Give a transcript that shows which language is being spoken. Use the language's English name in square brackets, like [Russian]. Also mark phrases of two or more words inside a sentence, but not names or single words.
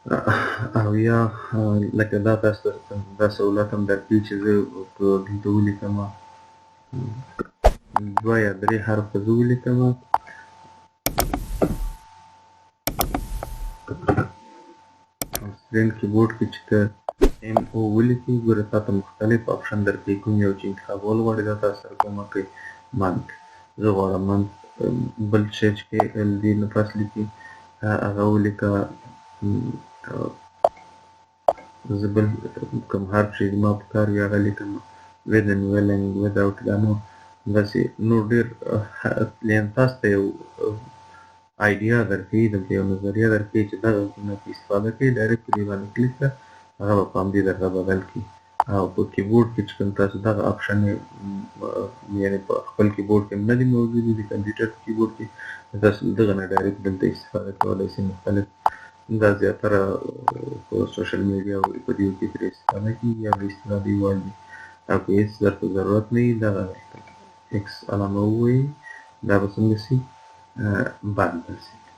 [Pashto] او یا لکه دا تاسو ته دا سهولت هم درکوي چې زه په دلته ولیکم 2 یا 3 حرفه زه ولیکم [English] screen keyboard [Pashto] کې چې ته MO ولیکي ګوره تا ته مختلف آپشن درکوي کوم یو چې انتخابول غواړې دا تاسو سره کومه کوي منت زه غواړم منت بل شی چې LD نه پس لیکي هغه ولیکه زه بل کوم حرف چې زما په کار وي هغه لیکم [English] within willing without [Pashto] دا نو داسې نور ډېر تاسو ته یو آیډیا درکوي دلته یو نظریه درکوي چې دغه نه استفاده کوي ډایرکټ په دې باندې کلیک کړه هغه به په همدې درته بدل کړي او په کیبورډ کې چې کوم تاسو دغه آپشن یعنې په خپل کیبورډ کې نه دي موجودې د کمپیوټر په کیبورډ کې تاسو دغه نه ډایرکټ دلته استفاده کولی شئ مختلف دا زیاتره په [English] social media [Pashto] او په دې کې ترې استفاده کېږي یا د استفادې وړ دي او که هېڅ درته ضرورت نه وي دغه ایکس علامه ووایي دا به څنګه شي بند به شي